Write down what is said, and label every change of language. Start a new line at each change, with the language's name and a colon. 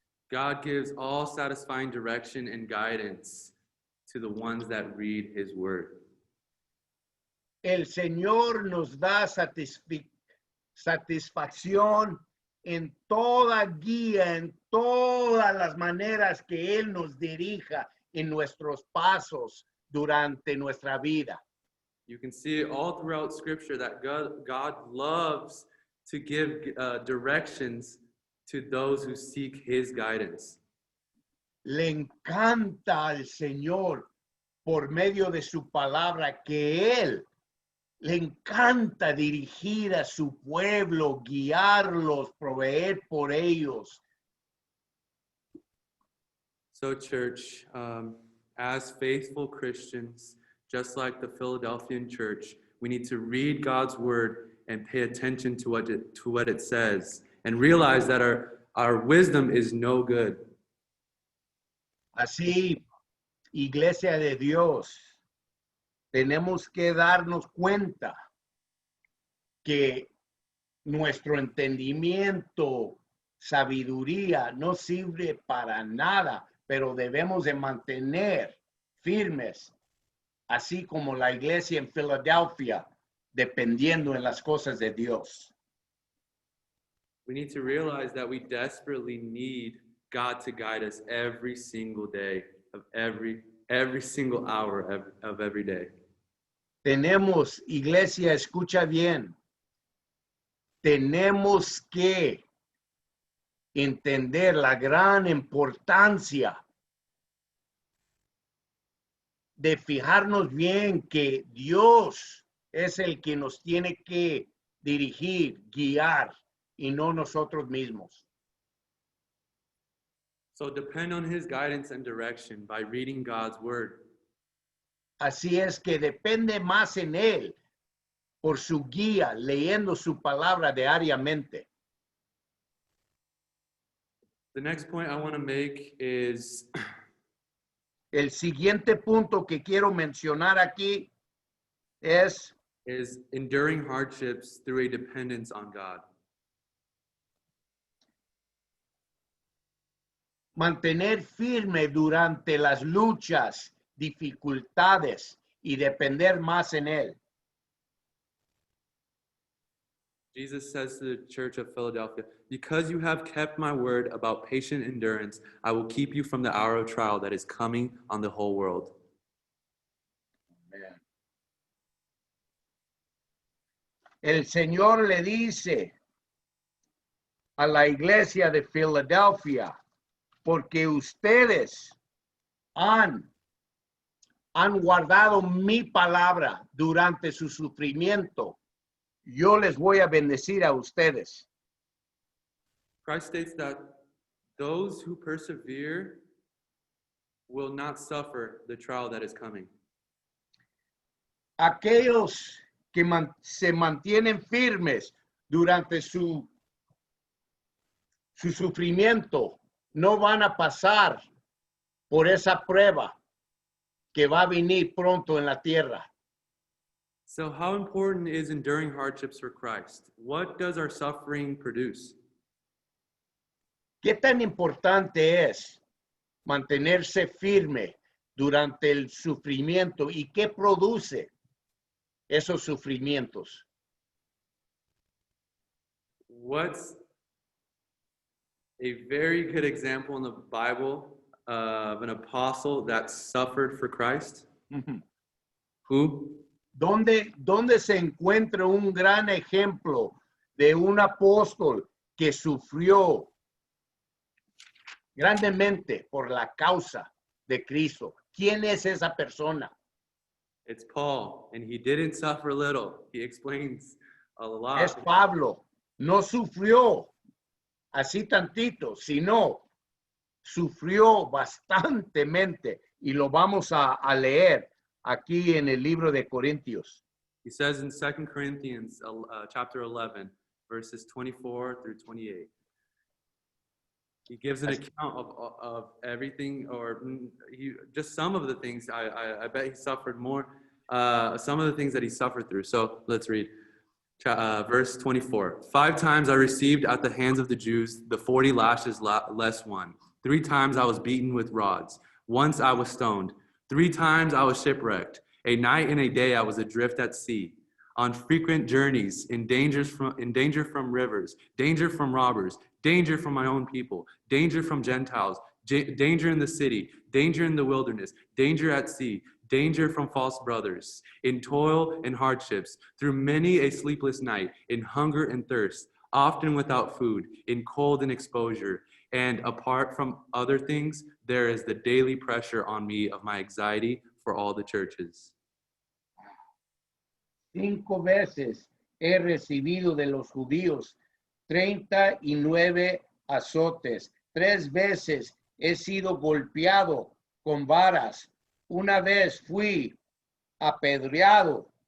English: God gives all satisfying direction and guidance to the ones that read his word.
Spanish: El Señor nos da satisfacción en toda guía, en todas las maneras que Él nos dirija en nuestros pasos durante nuestra vida.
English: You can see it all throughout Scripture that God loves to give directions to those who seek his guidance.
Spanish: Le encanta al Señor por medio de su palabra que Él le encanta dirigir a su pueblo, guiarlos, proveer por ellos.
English: So, church, as faithful Christians, just like the Philadelphian church, we need to read God's word and pay attention to what it says and realize that our wisdom is no good.
Spanish: Así, Iglesia de Dios, tenemos que darnos cuenta que nuestro entendimiento, sabiduría no sirve para nada, pero debemos de mantener firmes, así como la iglesia en Filadelfia, dependiendo en las cosas de Dios.
English: We need to realize that we desperately need God to guide us every single day of every single hour of every day.
Spanish: Tenemos, iglesia, escucha bien, tenemos que entender la gran importancia de fijarnos bien que Dios es el que nos tiene que dirigir, guiar y no nosotros mismos.
English: So depend on his guidance and direction by reading God's word.
Spanish: Así es que depende más en Él por su guía, leyendo su palabra diariamente.
English: The next point I want to make is
Spanish: El siguiente punto que quiero mencionar aquí es
English: enduring hardships through a dependence on God.
Spanish: mantener firme durante las luchas, dificultades y depender más en Él.
English: Jesus says to the church of Philadelphia, because you have kept my word about patient endurance, I will keep you from the hour of trial that is coming on the whole world.
Spanish: El Señor le dice a la iglesia de Filadelfia, porque ustedes han guardado mi palabra durante su sufrimiento, yo les voy a bendecir a ustedes.
English: Christ states that those who persevere will not suffer the trial that is coming.
Spanish: Aquellos que se mantienen firmes durante su sufrimiento no van a pasar por esa prueba que va a venir pronto en la tierra.
English: So how important is enduring hardships for Christ? What does our suffering produce?
Spanish: ¿Qué tan importante es mantenerse firme durante el sufrimiento y qué produce esos sufrimientos?
English: What's a very good example in the Bible of an apostle that suffered for Christ? Who?
Spanish: ¿Dónde se encuentra un gran ejemplo de un apóstol que sufrió grandemente por la causa de Cristo? ¿Quién es esa persona?
English: It's Paul, and he didn't suffer little. He explains a lot.
Spanish: Es Pablo. No sufrió así tantito, sino sufrió bastantemente y lo vamos a leer aquí en el libro de Corintios.
English: He says in 2 Corinthians chapter 11, verses 24 through 28. He gives an account of everything, or just some of the things. I bet he suffered more. Some of the things that he suffered through. So let's read. Verse 24. 5 times I received at the hands of the Jews the 40 lashes less one. 3 times I was beaten with rods. Once I was stoned. 3 times I was shipwrecked. A night and a day I was adrift at sea. On frequent journeys, in danger from rivers, danger from robbers, danger from my own people, danger from Gentiles, danger in the city, danger in the wilderness, danger at sea, danger from false brothers, in toil and hardships, through many a sleepless night, in hunger and thirst, often without food, in cold and exposure. And apart from other things, there is the daily pressure on me of my anxiety for all the churches.
Spanish: 5 veces he recibido de los judíos 39 azotes. 3 veces he sido golpeado con varas. Una vez fui apedreado.